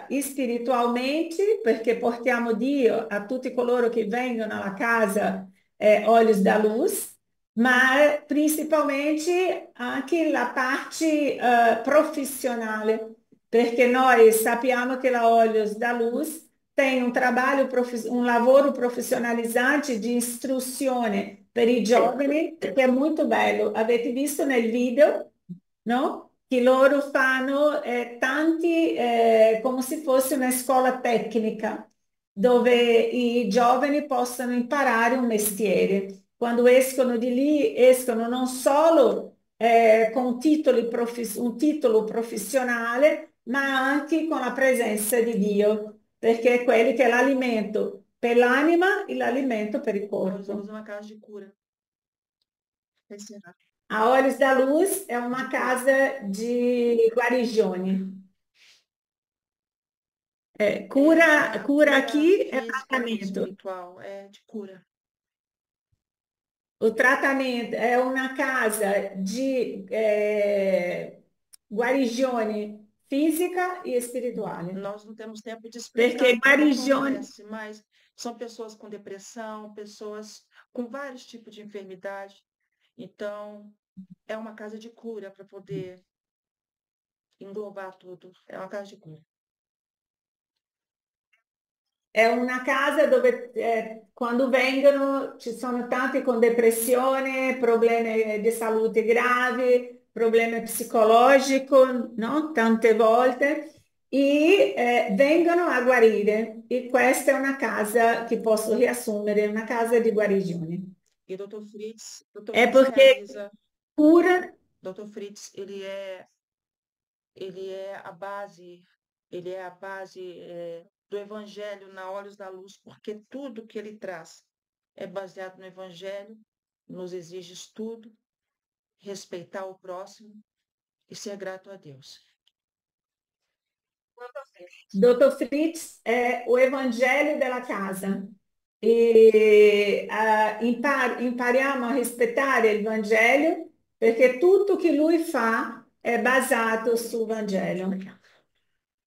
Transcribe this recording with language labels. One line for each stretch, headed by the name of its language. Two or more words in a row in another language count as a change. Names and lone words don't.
Italian: spiritualmente, perché portiamo Dio a tutti coloro che vengono alla casa Olhos da Luz, ma principalmente anche la parte profissionale, perché noi sappiamo che la Olhos da Luz
Portuguese: tem um
Italian: lavoro profissionalizante de istruzione per i giovani che è molto bello. Avete visto nel video, no? Che loro fanno tanti, come se fosse una scuola tecnica, dove i giovani possono imparare un mestiere. Quando escono di lì, escono non solo con un titolo professionale, ma anche con la presenza di Dio, perché è quello che è l'alimento per l'anima e l'alimento per il
Portuguese: A Olhos da
Italian: corpo.
Portuguese: Luz é uma casa de cura. Encerrar.
Italian: A Olhos da Luz è una casa di guarigione.
Portuguese: Cura, cura aqui é física, tratamento. espiritual, é de cura. O tratamento
Italian: è una casa di guarigione fisica e spirituale.
Portuguese: Nós não temos tempo de
Italian: Perché
Portuguese: explicar como
Italian: guarigione,
Portuguese: acontece, mas são pessoas com depressão, pessoas com vários tipos de enfermidade. Então, é uma casa de cura para poder englobar tudo. É uma casa de cura.
Italian: è una casa dove quando vengono ci sono tanti con depressione, problemi di salute gravi, problemi psicologici, no? Tante volte, e vengono a guarire. E questa è una casa che posso riassumere, una casa di guarigione.
Portuguese: E Dr.
Italian: È Fritz perché
Portuguese: realiza, cura Dr. Fritz, ele é a base, ele é a base do Evangelho na Olhos da Luz, porque tudo que ele traz é baseado no Evangelho, nos exige estudo, respeitar o próximo e ser grato a Deus.
Italian: Dottor Fritz è
Portuguese: o Evangelho
Italian: della casa e impariamo a rispettare il Vangelo perché tutto che lui fa è basato sul Vangelo.